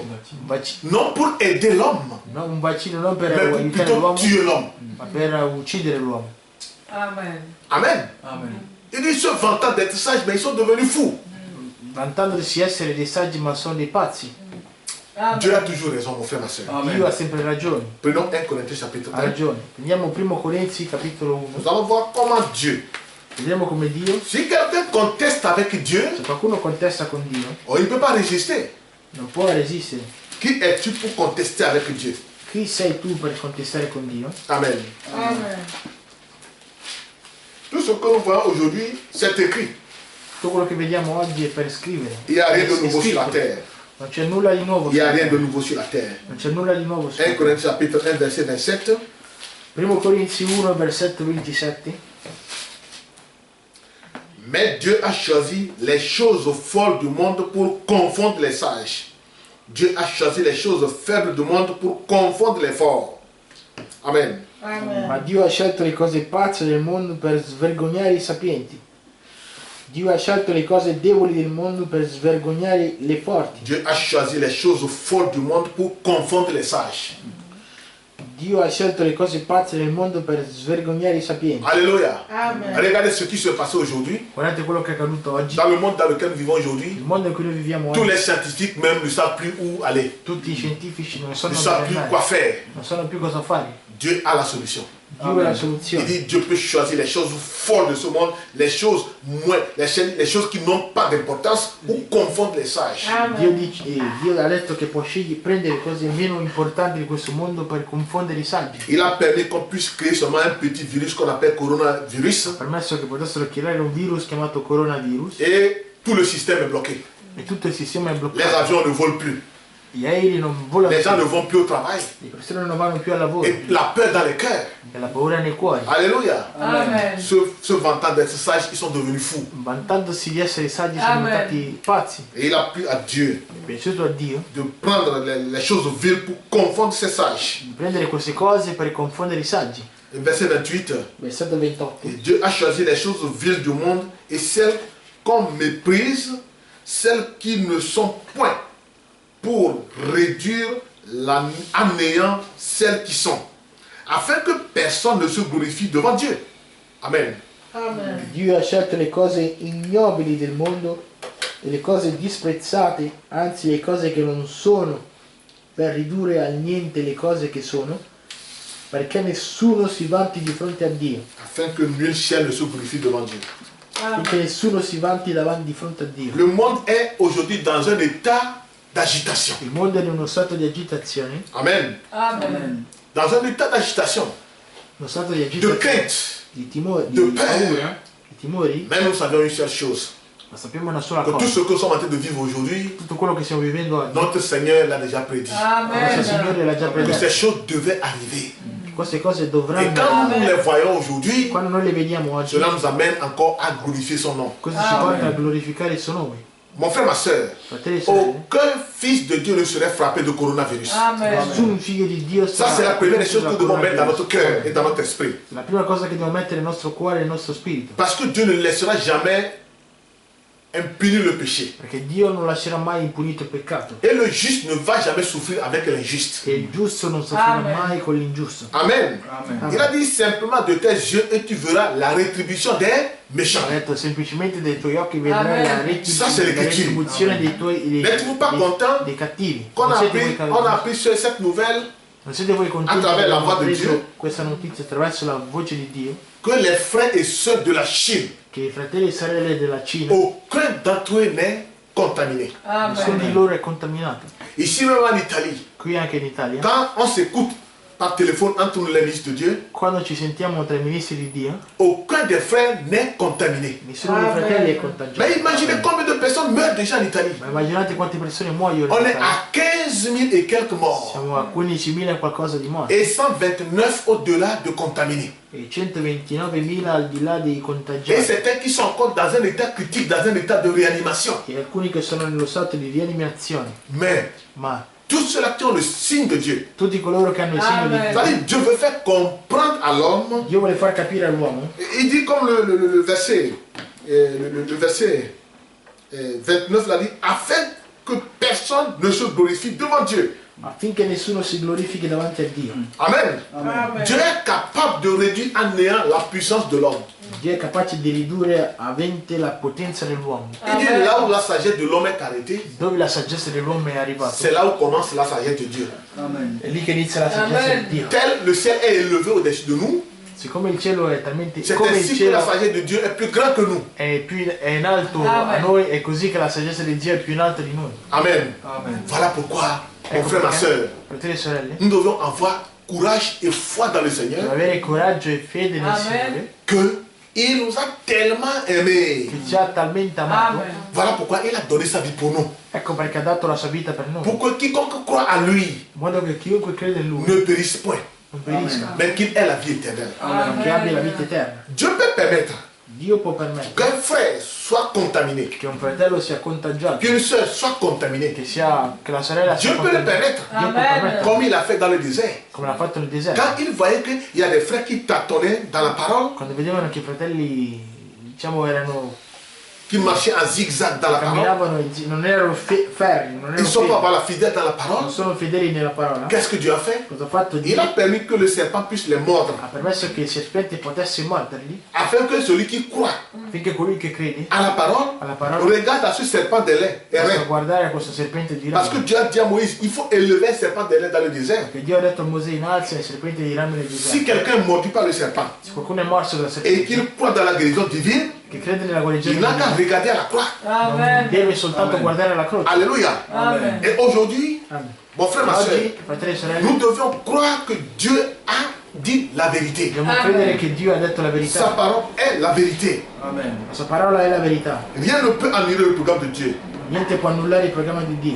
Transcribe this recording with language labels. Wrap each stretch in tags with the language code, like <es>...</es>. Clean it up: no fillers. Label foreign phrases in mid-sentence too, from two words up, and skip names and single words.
<it>un vaccino,</it> <fr>non pour aider l'homme,</fr> <it>un vaccino non per</it> <fr>mais pour</fr> <it>aiutare</it> <fr>plutôt</fr> <it>l'uomo,</it> <fr>tuer l'homme.</fr> <it>ma per uccidere l'uomo. Amen. Amen. Amen.</it> <fr>Il dit, se vantant d'être sages, mais ils sont devenus fous.</fr> <it>Vantandosi di essere dei saggi ma sono dei pazzi.</it> <fr>Dieu a Amen. toujours raison, mon frère, ma soeur.</fr> <it>Dio ha sempre ragione,</it> <fr>Prenons 1 Corinthiens chapitre</fr> <it>ha 1. ragione. Prendiamo 1 Corinzi capitolo 1,</it> <fr>Nous allons voir comment Dieu,</fr> <it>vediamo come Dio,</it> <fr>si quelqu'un conteste avec Dieu,</fr> <it>se qualcuno contesta con Dio,</it> <fr>oh, il ne peut pas résister.</fr> <it>non può resistere.</it> <fr>Qui es-tu pour contester avec Dieu?</fr> <it>Chi sei tu per contestare con Dio? Amen. Amen.</it> <fr>Tout ce que nous voyons aujourd'hui, c'est écrit.</fr> <it>Tutto quello che vediamo oggi è per scrivere.</it> <fr>Il n'y a rien</fr> <it>È</it> <fr>de nouveau sur la</fr> <it>scritto.</it> <fr>terre.</fr> <it>Non c'è nulla di nuovo</it> <fr>Il n'y a</fr> <it>sulla</it> <fr>rien de</fr> <it>terra.</it> <fr>nouveau sur la terre.</fr> <it>Non c'è nulla di nuovo sulla 1 terra.</it> <fr>Corinthiens chapitre 1, verset 27.</fr> <it>1 Corinzi 1, versetto 27.</it> <fr>Mais Dieu a choisi les choses folles du monde pour confondre les sages. Dieu a choisi les choses faibles du monde pour confondre les forts. Amen. Amen.</fr> <it>Ma Dio ha scelto le cose pazze del mondo per svergognare i sapienti. Dio ha scelto le cose deboli del mondo per svergognare le forti.</it> <fr>Dieu a choisi les choses folles du monde pour confondre les sages.</fr> <it>Dio ha scelto le cose pazze del mondo per svergognare i sapienti.</it> <fr>Alléluia. Amen. Regardez ce qui se passe aujourd'hui.</fr> <it>Guardate quello che è accaduto oggi.</it> <fr>Dans le monde dans lequel nous vivons</fr> <it>Il</it> <fr>aujourd'hui,</fr> <it>mondo in cui noi viviamo</it> <fr>tous</fr> <it>oggi,</it> <fr>les scientifiques même ne savent plus où aller.</fr> <it>tutti i scientifici non</it> <fr>Ne</fr> <it>sanno</it> <fr>savent</fr> <it>dove</it> <fr>plus quoi</fr> <it>andare,</it> <fr>faire.</fr> <it>non sanno più cosa fare.</it> <fr>Dieu a la solution.</fr> <it>Dio è la</it> <fr>Il</fr> <it>soluzione.</it> <fr>dit Dieu peut choisir les choses folles de ce monde, les choses moins, les choses qui n'ont pas d'importance ou confondre les sages.</fr> <it>Dio, Amen. dice, Dio ha detto che può prendere le cose meno importanti di questo mondo per confondere i saggi.</it> <fr>Il a permis qu'on puisse créer seulement un petit virus qu'on appelle coronavirus</fr> <it>Ha permesso che potessero creare un virus chiamato coronavirus</it> <fr>et tout le système est bloqué.</fr> <it>e tutto il sistema è</it> <fr>Les</fr> <it>bloccato.</it> <fr>avions ne volent plus.</fr> <it>Gli aerei non volano</it> <fr>Les gens ne</fr> <it>più,</it> <fr>vont plus au travail.</fr> <it>le persone non vanno più al lavoro</it> <fr>Et la peur dans les cœurs.</fr> <it>e la paura nei cuori.</it> <fr>Alléluia. Amen. Se vantant d'être sages, ils sont devenus fous.</fr> <it>Vantandosi di essere saggi sono Amen. diventati pazzi.</it> <fr>Et il a plu à Dieu</fr> <it>È piaciuto a Dio</it> <fr>de prendre les choses viles pour confondre ces sages.</fr> <it>di prendere queste cose per confondere i saggi.</it> <fr>Verset 28.</fr> <it>versetto 28.</it> <fr>Et Dieu a choisi les choses viles du monde et celles qu'on méprise, celles qui ne sont point, pour réduire à néant celles qui sont, afin que personne ne se glorifie devant Dieu. Amen. Amen.</fr> <it>Dio ha scelto le cose ignobili del mondo e le cose disprezzate, anzi le cose che non sono, per ridurre al niente le cose che sono, perché nessuno si vanti di fronte a Dio.</it> <fr>Afin que nul ciel ne se glorifie devant Dieu.</fr> <it>Perché nessuno si vanti davanti di fronte a Dio.</it> <fr>Le monde est aujourd'hui dans un état d'agitation.</fr> <it>Il mondo è in uno stato di agitazione, Amen. Amen.</it> <fr>Dans un état d'agitation,</fr> <it>uno stato di</it> <fr>de</fr> <it>agitazione,</it> <fr>crainte.</fr> <it>di</it> <fr>de</fr> <it>paura, di timori,</it> <fr>Mais nous savions une seule chose,</fr> <it>ma sappiamo una sola</it> <fr>que tout</fr> <it>cosa.</it> <fr>ce que nous sommes en train de vivre aujourd'hui,</fr> <it>Tutto quello che stiamo vivendo oggi,</it> <fr>notre Seigneur l'a déjà prédit.</fr> <it>il nostro Signore Amen. l'ha già</it> <fr>Que ces</fr> <it>predetto.</it> <fr>choses devaient arriver.</fr> <it>Queste cose</it> <fr>Et</fr> <it>dovranno,</it> <fr>quand nous les voyons aujourd'hui,</fr> <it>quando noi le vediamo oggi,</it> <fr>cela nous amène encore à glorifier son nom.</fr> <it>questo ci porta a glorificare il suo nome.</it> <fr>Mon frère, ma soeur,</fr> <it>Fratelli e sorelle,</it> <fr>aucun fils de Dieu ne serait frappé de coronavirus. Amen.</fr> <it>nessun figlio di Dio</it> <fr>Ça, c'est la première des choses que nous devons mettre dans notre cœur et</fr> <it>coronavirus.</it> <fr>dans notre esprit.</fr> <it>La prima cosa che dobbiamo mettere nel nostro cuore e nel nostro spirito,</it> <fr>Parce que Dieu ne laissera jamais impuni le péché.</fr> <it>perché Dio non lascerà mai impunito il peccato</it> <fr>Et le juste ne va jamais souffrir avec l'injuste.</fr> <it>e il giusto non soffrirà Amen. mai con l'ingiusto. Amen. Amen.</it> <fr>Il a dit simplement de tes yeux et tu verras la rétribution des méchants.</fr> <it>Ha detto semplicemente dai tuoi occhi vedrai Amen. la</it> <fr>Ça, c'est l'écriture.</fr> <it>retribuzione dei tuoi</it> <fr>N'êtes-vous pas content</fr> <it>dei cattivi.</it> <fr>qu'on</fr> <it>Non</it> <fr>a</fr> <it>siete,</it> <fr>appris,</fr> <it>voi,</it> <fr>on a appris sur cette nouvelle</fr> <it>non siete voi contenti attraverso che</it> <fr>la</fr> <it>abbiamo</it> <fr>voix de</fr> <it>preso</it> <fr>Dieu?</fr> <it>questa notizia attraverso la voce di Dio,</it> <fr>que les frères et sœurs de la Chine,</fr> <it>che i fratelli e sorelle della Cina,</it> <fr>aucun d'entre eux n'est contaminé.</fr> <it>nessuno di Amen. loro è contaminato.</it> <fr>Ici même en Italie,</fr> <it>Qui anche in Italia,</it> <fr>quand on s'écoute par téléphone entre nous les ministres de Dieu,</fr> <it>quando ci sentiamo tra i ministri di Dio,</it> <fr>aucun des frères n'est contaminé.</fr> <it>nessuno dei Amen. fratelli è</it> <fr>Mais</fr> <it>contagiato.</it> <fr>imaginez combien de personnes meurent déjà en Italie.</fr> <it>Ma immaginate quante persone muoiono</it> <fr>On</fr> <it>in</it> <fr>est</fr> <it>Italia.</it> <fr>à 15 000 et quelques morts</fr> <it>Siamo a 15.000 e qualcosa di morti</it> <fr>et 129 au-delà de contaminés.</fr> <it>e 129.000 al di là dei</it> <fr>Et</fr> <it>contagiati</it> <fr>certains qui sont encore dans un état critique, dans un état de réanimation.</fr> <it>e alcuni che sono nello stato di rianimazione.</it> <fr>Mais</fr> <it>Ma</it> <fr>tous ceux-là qui ont le signe de Dieu,</fr> <it>tutti coloro che hanno il segno di Amen. Dio,</it> <fr>c'est-à-dire Dieu veut faire comprendre à l'homme.</fr> <it>Dio vuole far capire all'uomo,</it> <fr>Il dit comme le verset, le verset 29 l'a dit, afin que personne ne se glorifie devant Dieu.</fr> <it>affinché nessuno si glorifichi davanti a Dio. Amen. Amen.</it> <fr>Dieu est capable de réduire à néant la puissance de l'homme.</fr> <it>Dio è capace di ridurre a 20 la potenza dell'uomo.</it> <fr>Il dit Amen. là où la sagesse de l'homme est arrêtée,</fr> <it>Dove la saggezza dell'uomo è arrivata,</it> <fr>c'est là où commence la sagesse de Dieu.</fr> <it>è lì che inizia la saggezza Amen. di Dio.</it> <fr>Tel le ciel est élevé au-dessus de nous,</fr> <it>Siccome il cielo è talmente,</it> <fr>c'est</fr> <it>come il</it> <fr>ainsi que la</fr> <it>cielo</it> <fr>sagesse de Dieu est plus grande que nous.</fr> <it>è in alto a Amen. noi, è così che la saggezza di Dio è più in alto di noi. Amen. Amen.</it> <fr>Voilà pourquoi, mon</fr> <it>Ecco</it> <fr>frère, ma</fr> <it>perché,</it> <fr>soeur,</fr> <it>fratelli e sorelle,</it> <fr>nous devons avoir courage et foi dans le</fr> <it>dobbiamo</it> <fr>Seigneur</fr> <it>avere coraggio e fede nel Amen. Signore,</it> <fr>que il nous a tellement aimés.</fr> <it>che ci ha talmente amato. Amen.</it> <fr>Voilà pourquoi il a donné sa vie pour nous.</fr> <it>Ecco perché ha dato la sua vita per noi,</it> <fr>Pour que quiconque croit à lui</fr> <it>in modo che chiunque crede in Lui</it> <fr>ne périsse point,</fr> <it>non perisca,</it> <fr>mais qu'il ait la vie éternelle.</fr> <it>ma che abbia la vita eterna.</it> <fr>Dieu peut permettre</fr> <it>Dio può permettere</it> <fr>qu'un frère soit contaminé,</fr> <it>che un fratello sia contagiato,</it> <fr>qu'une soeur soit contaminée.</fr> <it>che la sorella sia</it> <fr>Dieu peut le</fr> <it>contagiata.</it> <fr>permettre,</fr> <it>Dio può Amen. permettere,</it> <fr>comme il a fait dans le désert.</fr> <it>come l'ha fatto nel deserto.</it> <fr>Quand il voyait qu'il y a des frères qui tâtonnaient dans la parole,</fr> <it>Quando vedevano che i fratelli, diciamo,</it> <fr>qui marchaient en zigzag dans la parole,</fr> <it>camminavano, non erano ferri, non</it> <fr>ils</fr> <it>erano</it> <fr>ne sont pas</fr> <it>fedeli,</it> <fr>la fidèle dans la parole,</fr> <it>non sono fedeli nella parola.</it> <fr>qu'est-ce que Dieu a fait?</fr> <it>Cosa ha fatto</it> <fr>Il</fr> <it>Dio?</it> <fr>a permis que le serpent puisse les mordre,</fr> <it>Ha permesso che il serpente potesse morderli,</it> <fr>afin que celui qui croit</fr> <it>affinché colui che crede</it> <fr>à la parole</fr> <it>alla parola</it> <fr>regarde à ce serpent de lait et</fr> <it>possa</it> <fr>rien.</fr> <it>guardare a questo serpente di</it> <fr>Parce que</fr> <it>rame.</it> <fr>Dieu a dit à Moïse, il faut élever un serpent de lait dans le désert.</fr> <it>Perché Dio ha detto a Mosè in alza il serpente di rame nel</it> <fr>Si</fr> <it>deserto.</it> <fr>quelqu'un est mordu par le serpent</fr> <it>Se qualcuno è morso dal</it> <fr>et</fr> <it>serpente,</it> <fr>qu'il croit dans la guérison divine,</fr> <it>che crede nella guarigione</it> <fr>il n'a</fr> <it>divina,</it> <fr>qu'à regarder à la croix.</fr> <it>non Amen. deve soltanto Amen. guardare la croce. Alléluia. Amen.</it> <fr>Et aujourd'hui, Amen. mon frère, ma soeur,</fr> <it>Oggi, fratelli e sorelle,</it> <fr>nous devions croire que Dieu a dit la vérité.</fr> <it>dobbiamo Amen. credere che Dio ha detto la</it> <fr>Sa</fr> <it>verità.</it> <fr>parole est la vérité. Amen.</fr> <it>La sua parola è la verità.</it> <fr>Rien ne peut annuler le programme de Dieu.</fr> <it>Niente può annullare il programma di Dio.</it>